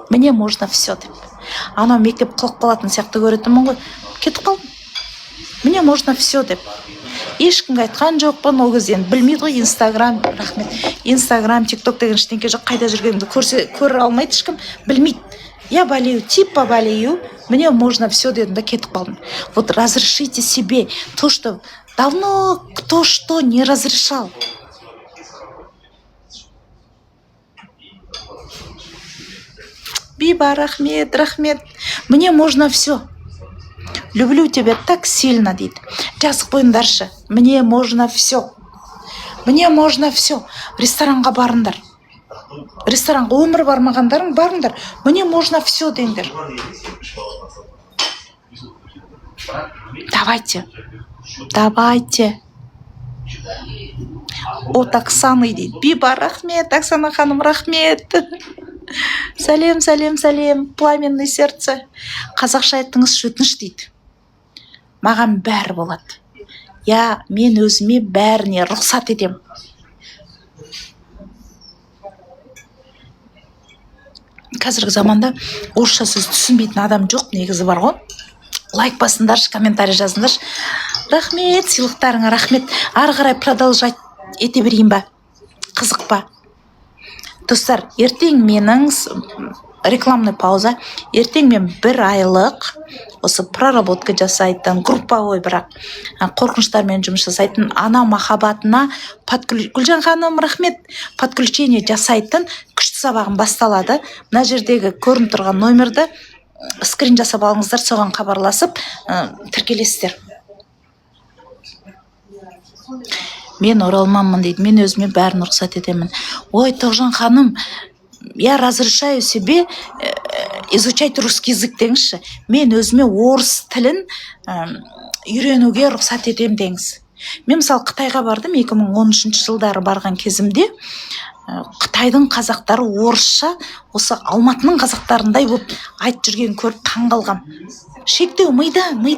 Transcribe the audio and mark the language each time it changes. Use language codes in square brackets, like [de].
[ru] Мне можно все [kk] деп. Анау мектеп қылық болатын сияқты көретінмін ғой. Кетіп қалдым. Мне можно все деп. Ешкімге айтқан жоқпын, ол кезде білмейді ғой, Инстаграм, рахмет. Инстаграм, ТикТок деген ештеңке жоқ, қайда жүргенімді көре алмайды ешкім, білмейді. [ru] Я болею, типа болею, мне можно все [kk] дедім да кетіп қалдым. [ru] Вот разрешите себе то, что давно кто что не разрешал. [kk] Биба, рахмет, рахмет. [ru] Мне можно все. Люблю тебя так сильно, [kk] дейді. Жазып қойыңдаршы. [ru] Мне можно все. Мне можно все. [kk] Ресторанға барыңдар. Ресторанға өмір бармағандарың барыңдар. [ru] Мне можно все деңдер. Давайте. Давайте. От Оксаны дейді. [kk] Биба, рахмет, Оксана ханым, рахмет. Сәлем, сәлем, сәлем. [ru] Пламенный сердце. [kk] Қазақша айттыңыз, өтініш дейді. Маған бәрі болады. Я мен өзіме бәріне рұқсат етем. Қазіргі заманда орысша сөз түсінбейтін адам жоқ, негізі бар ғой. Лайк басыңдаршы, комментарий жазыңдаршы. Рахмет, сыйлықтарыңа рахмет. Ары қарай продолжать ете берейін ба? Қызық па? Достар, ертең менің [ru] рекламный пауза. [kk] Ертең мен 1 айлық осы проработка жасайтын, групповой бірақ қорқыныштармен жұмыс жасайтын ана махаббатына Гүлжан ханым, рахмет, подключение жасайтын күшті сабағым басталады. Мына жердегі көрініп тұрған номерді скрин жасап алыңыздар, соған хабарласып тіркелесіздер. Мен оралманмын дейді, мен өзіме бәрін рұқсат етемін. [ru] Ой, Тоғжан ханым, я разрешаю себе изучать русский язык деңізші. [kk] Мен өзіме орыс тілін үйренуге рұқсат етем деңіз. Мен мысалы Қытайға бардым, 2013 жылдары барған кезімде, Қытайдың қазақтары орысша осы Алматының қазақтарындай болып айтып жүрген көріп таңғалғам. Шектеу мида.